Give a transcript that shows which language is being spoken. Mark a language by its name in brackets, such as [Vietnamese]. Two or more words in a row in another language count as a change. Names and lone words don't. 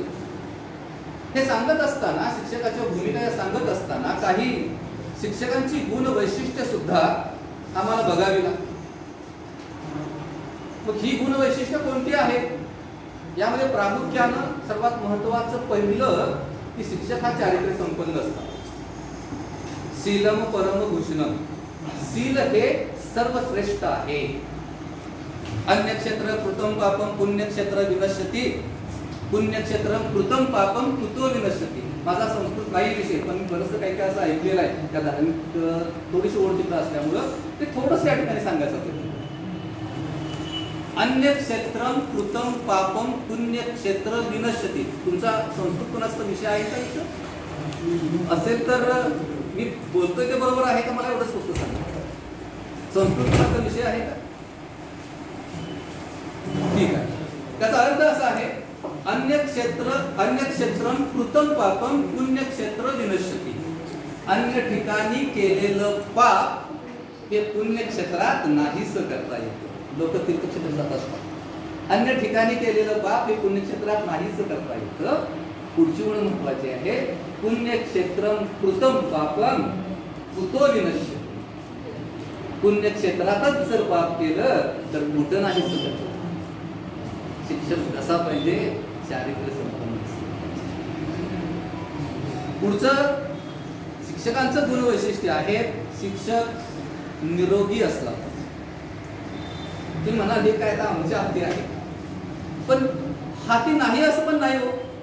[Marathi] हे सांगत असताना, शिक्षकाच्या भूमिका सांगत असताना काही शिक्षकांची गुण वैशिष्ट्य सुद्धा आम्हाला बघावी लागतात. मग ही गुण वैशिष्ट्य कोणती आहेत? यामध्ये प्रामुख्यानं सर्वात महत्वाचं पहिलं की शिक्षक हा चारित्र्य संपन्न असतात. [Sanskrit] शीलम परम भूषणम. [Marathi] शील हे सर्वश्रेष्ठ आहे. [Sanskrit] अन्यक्षेत्र कृतं पापम पुण्यक्षेत्र विनश्यति. पुण्यक्षेत्रम कृतं पापम कृतो विनश्यति. [Marathi] माझा संस्कृत नाही विषय, पण मी बरंचसं काही असं ऐकलेलं आहे. त्या धार्मिक थोडीशी ओळखीचं असल्यामुळं ते थोडंसं या ठिकाणी सांगायचं होतं. [Sanskrit] अन्यक्षेत्रम कृतं पापम पुण्यक्षेत्र विनश्यति. [Marathi] तुमचा संस्कृत कोणाचा विषय आहे का इथं? असेल तर मी बोलतोय ते बरोबर आहे का? मला एवढंच फक्त सांगा. संस्कृत विषय आहे का? ठीक आहे. त्याचा अर्थ असा आहे, [Sanskrit] अन्यक्षेत्रम कृतं पापम पुण्यक्षेत्र विनश्यति. [Marathi] अन्य ठिकाणी केलेलं पाप हे पुण्यक्षेत्रात नाहीस करता येतं. लोक तीर्थक्षेत्र जात असतात. अन्य ठिकाणी केलेलं पाप हे पुण्यक्षेत्रात नाहीस करता येतं. पुढची ओळ महत्वाची आहे, [Sanskrit] पुण्यक्षेत्रम कृतं पापम कृतो विनश्यति. [Marathi] पुण्यक्षेत्रातच जर पाप केलं तर कुठं नाही सकत. शिक्षक कसा पाहिजे? चारित्र्य संपन्न. पुढचं शिक्षकांचं गुण वैशिष्ट्य आहे, शिक्षक निरोगी असला. तुम्ही म्हणाल हे काय आमच्या हाती आहे, पण हाती नाही असं पण नाही हो.